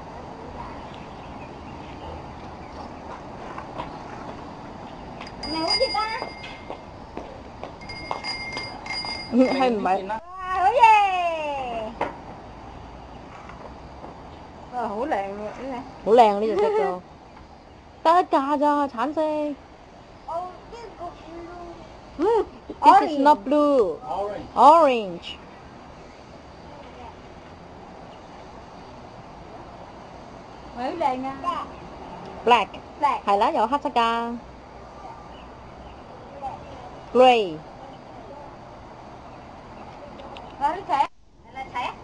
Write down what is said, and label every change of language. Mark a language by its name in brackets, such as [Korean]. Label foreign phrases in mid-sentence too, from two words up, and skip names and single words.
[Cantonese] 係咪好熱啊？係唔係？哇，好嘢！哇，好靚喎呢好靚呢隻色都，得一架咋，橙色。哦，呢個 [English] This is not blue. Orange. [Cantonese] 好靚啊 [English] Black. ！Black。 [Cantonese] 係啦，有黑色㗎。Grey. 好，你踩，嚟踩啊！